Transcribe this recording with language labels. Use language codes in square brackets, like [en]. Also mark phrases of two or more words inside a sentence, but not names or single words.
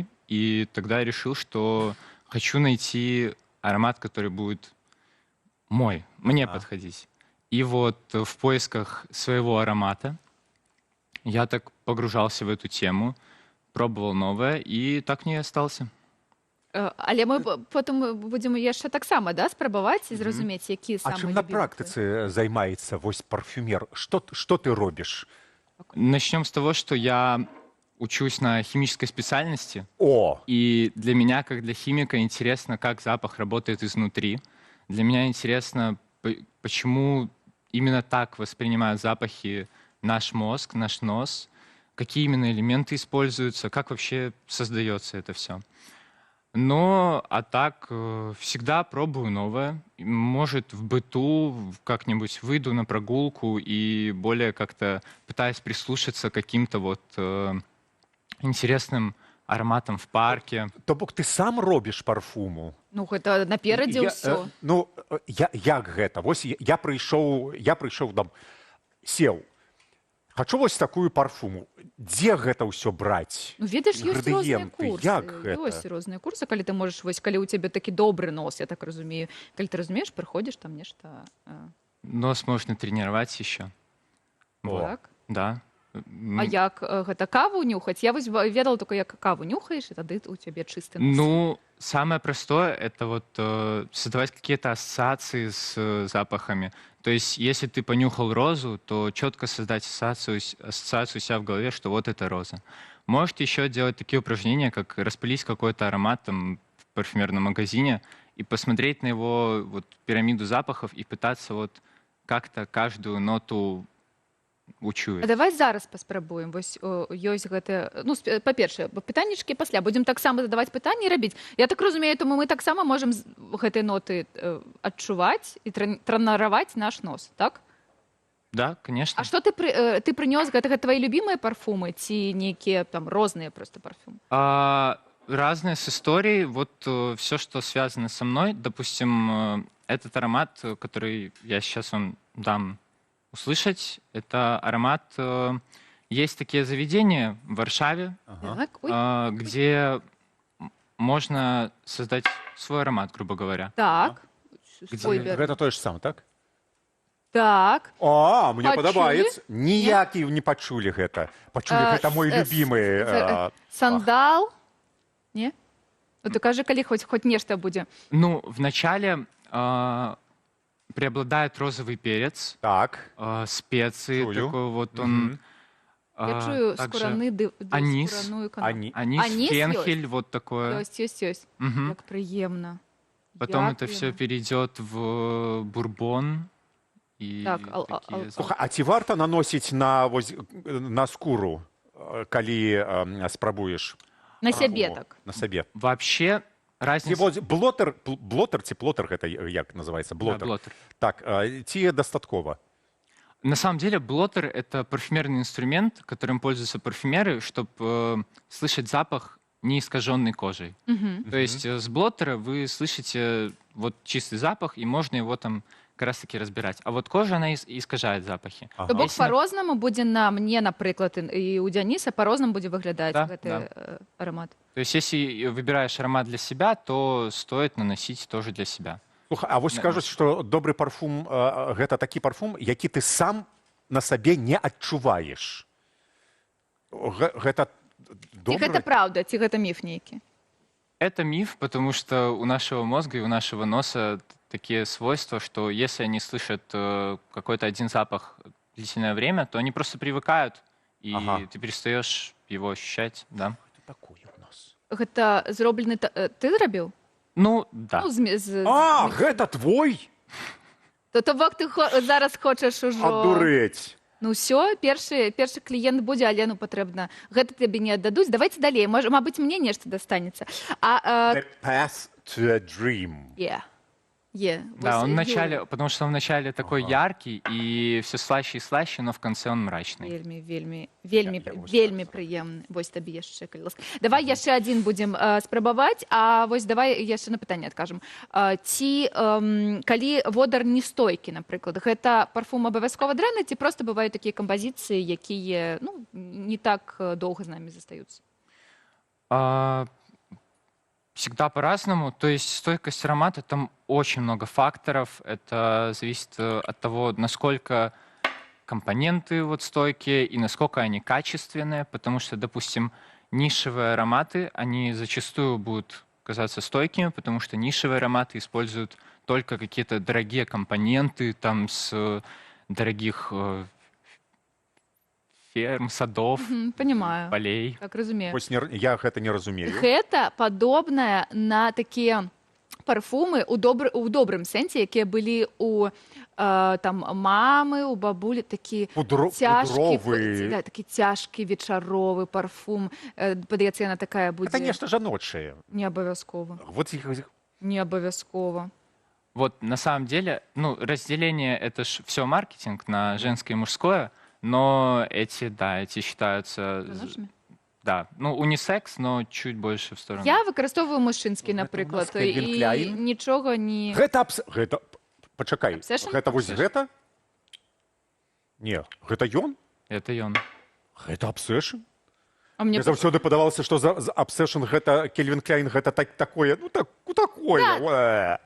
[ru] И тогда я решил, что хочу найти аромат, который будет мне подходить. И вот в поисках своего аромата я так погружался в эту тему, пробовал новое, и так мне и остался. [be] Але мы потым будзем яшчэ таксама спрабаваць і зразумець, які самы А чым на практыцы займаецца вось парфюмер? Что ты робишь? [ru] Начнем с того, что я учусь на химической специальности. И для меня, как для химика, интересно, как запах работает изнутри. Для меня интересно, почему именно так воспринимают запахи наш мозг, наш нос, какие именно элементы используются, как вообще создается это все. А так всегда пробую новое. Может, в быту как-нибудь выйду на прогулку и более как-то пытаюсь прислушаться к каким-то вот интересным ароматам в парке. [be] То бок ты сам робишь парфуму? Ну, гэта наперадзе ўсё. Як гэта? Вось я прыйшоў там, сеў. Хочу вось такую парфуму. Дзе гэта ўсё браць? Ну, ведаеш, ёсць розныя курсы. Як гэта? Ёсць розныя курсы, калі ты можаш, вось, калі ў цябе такі добры нос, я так разумею. Калі ты разумееш, прыходзіш там нешта... [ru] Нос можно тренировать еще. Так? Да. [be] А як гэта каву нюхаць? Я вось ведала только, як каву нюхаеш, і тады у цябе чысты нос. [ru] Ну, самое простое — это вот создавать какие-то ассоциации с запахами. То есть, если ты понюхал розу, то четко создать ассоциацию у себя в голове, что вот это роза. Можете еще делать такие упражнения, как распылить какой-то аромат там, в парфюмерном магазине и посмотреть на его вот, пирамиду запахов и пытаться вот как-то каждую ноту учуяць. [be] Давай зараз паспрабуем. Вось ёсць гэта... Ну, па-першае, пытаннічкі пасля. Будзем таксама задаваць пытанні і рабіць. Я так разумею, тому мы таксама можам гэтыя ноты адчуваць і трэнараваць наш нос, так? [ru] Да, конечно. [be] А што ты прынёс? Гэта [ru] твои любимыя [be] парфумы ці нейкія там розныя просто парфумы? [ru] Разные с историей. Вот все, что связано со мной. Допустим, этот аромат, который я сейчас вам дам услышать, это аромат... Есть такие заведения в Варшаве, где можно создать свой аромат, грубо говоря. Так. Это то же самое, так? Так. [be] Мне падабаецца. Ніякі не пачулі гэта. Пачулі гэта [ru] мой любимый. [be] Сандал? Не? Ты кажи, калі хоть нешта будзе. [ru] Ну, вначале... преобладает розовый перец, специи, такой вот он. [be] Я чую скураны [ru] анис, фенхель, вот такое. Есть. Как приемно. Потом это все перейдет в бурбон. [be] А ці варта наносіць на скуру, калі спрабуеш? На сябе так. На сабе. [ru] Вообще, разница... [be] Блотер ці плотер, гэта як называется? Блотер. [ru] Да, блотер. [be] Так, ці дастаткова? [ru] На самом деле, блотер — это парфюмерный инструмент, которым пользуются парфюмеры, чтобы слышать запах, не искаженный кожей. То есть с блотера вы слышите вот чистый запах, и можно его там как раз-таки разбирать. А вот кожа, она искажает запахи. [be] То бок по-рознаму будзе на мне, напрыклад, і у Дзяніса по-рознаму будзе выглядаць гэты аромат. [ru] То есть если выбираешь аромат для себя, то стоит наносить тоже для себя. [be] А вось кажуць, што добры парфум — гэта такі парфум, які ты сам на сабе не адчуваеш. Гэта добры? Ці гэта праўда, ці гэта міф нейкі? [ru] Это миф, потому что у нашего мозга и у нашего носа такие свойства, что если они слышат какой-то один запах длительное время, то они просто привыкают, и ты перестаешь его ощущать. Да. Это такое у нас. [be] Гэта зроблены... Ты зрабіў? Ну, да. Ну, гэта твой? То бок ты зараз хочаш ужо... Адурэць. Ну все, першы кліент будзе, але ну патрэбна. Гэта табе не аддадуць. Давайте далей. Мабыць, мне нешта дастанецца. [en] The path to a dream. [ru] Да, он вначале, потому что он вначале такой яркий, и все слаще и слаще, но в конце он мрачный. [be] Вельмі прыемны. Вось табе яшчэ, калі ласка. Давай яшчэ адзін будзем спрабаваць, а вось давай яшчэ на пытанне адкажам. Ці калі водар не стойкі, напрыклад, гэта парфум абавязкова дрэнны, ці проста бываюць такія кампазіцыі, якія не так доўга з намі застаюцца? [ru] Всегда по-разному. То есть стойкость аромата, там очень много факторов. Это зависит от того, насколько компоненты вот стойкие и насколько они качественные. Потому что, допустим, нишевые ароматы, они зачастую будут казаться стойкими, потому что нишевые ароматы используют только какие-то дорогие компоненты, там с дорогих ферм, садов, Понимаю. полей. [be] Так разумею. Я гэта не разумею. Гэта падобнае на такія парфумы у добрым сэнсе, якія былі у там мамы, у бабулі, такі цяжкі вечаровы парфум. Падаецца, яна такая будзе... Это нешта жаночае. Не абавязкова. Не абавязкова. [ru] Вот на самом деле, ну, разделение — это ж все маркетинг на женское и мужское, но эти считаются... Да, ну, унисекс, но чуть больше в сторону. [be] Я выкарыстоўваю мужчынскі, напрыклад, і нічога не... Гэта... Пачакай, гэта вось гэта? Не, гэта ён? [ru] Это ён. [be] Гэта Obsession? Мне заўсёды падавалася, што за Obsession гэта Кельвин Кляйн, гэта такое, ну такое.